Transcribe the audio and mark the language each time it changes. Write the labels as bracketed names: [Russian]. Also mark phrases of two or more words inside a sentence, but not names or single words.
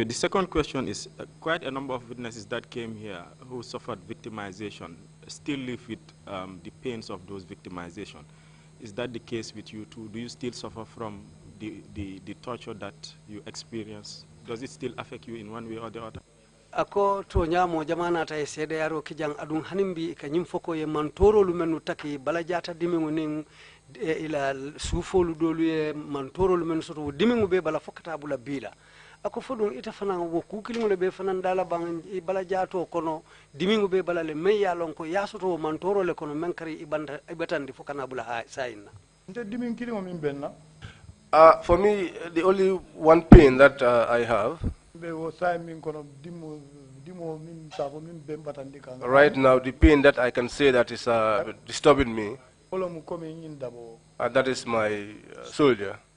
[English] The second question is quite a number of witnesses that came here who suffered victimization still live with the pains of those victimization. Is that the case with you too? Do you still suffer from the torture that you experience? Does it still affect you in one way or the other? [Mandingo] Ako to nyamo jamana ta sede yaro kijang adun hanimbi kanyim foko ye mantoro lumenu taki balajata dimingu ning ila sufolu dolu ye mantoro lumenu soto dimingu be bala fokata bula bila ako fodun ita fana wo kukilingo le be fana dala bang balajato kono dimingu be bala le meya lonko yasoto mantoro le kono menkari ibatandi fokana bula sayna nte dimin kilingo min benna [English] for me the only one pain that I have right now, the pain that I can say that is disturbing me, that is my soldier.